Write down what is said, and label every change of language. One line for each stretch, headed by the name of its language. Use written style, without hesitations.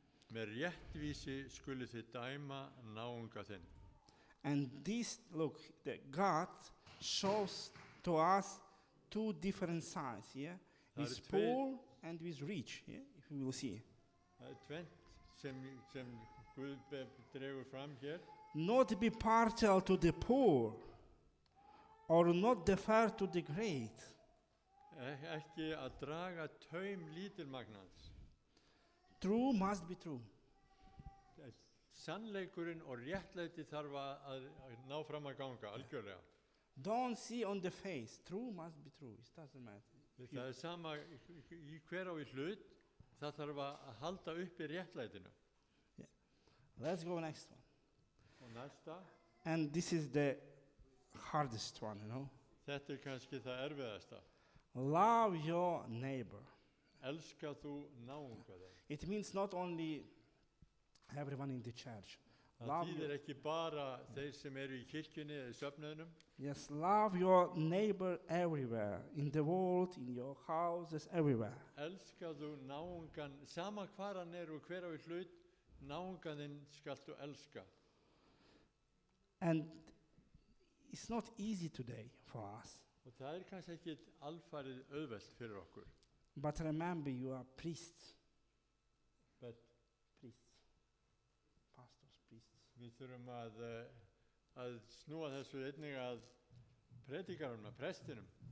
Icelandic: Með réttvísi skulu þið dæma náunga þinn.
English: And this, look, God shows to us two different sides, yeah? With poor and with rich, yeah? If we will see.
Icelandic: Það tvennt sem Guð dregur fram hér.
English: Not be partial to the poor or not defer to the great.
Icelandic: Ekki að draga taum lítilmagnans.
English: True must be true.
Icelandic: Sannleikurinn og réttlæti þarf að ná fram að ganga, algjörlega.
English: Don't see on the face. True must be true. It doesn't matter.
Icelandic: Það er sama í hver á í hlut, það þarf að halda uppi réttlætinu.
English: Let's go next one.
Icelandic: Og næsta,
English: And this is the hardest one, you know.
Icelandic: þetta er kannski það erfiðasta.
English: Love your neighbor.
Icelandic: Elska þú náunga þeim.
English: It means not only everyone in the church.
Icelandic: Það
English: Love
Icelandic: þýðir
English: your,
Icelandic: ekki bara þeir sem eru í kirkjunni eða í söfnuðinum.
English: yes, love your neighbor everywhere. In the world, in your houses, everywhere.
Icelandic: Elska þú náungan, sama hvar hann er og hver á í hlut, náungan þinn skaltu elska.
English: And it's not easy today for us.
Icelandic: Og það er kannski ekki alfarið auðvelt fyrir okkur.
English: But remember, you are priests. But Priests. Pastors, priests.
Icelandic: við þurfum að snúa þessu einnig að predikarum, að prestinum.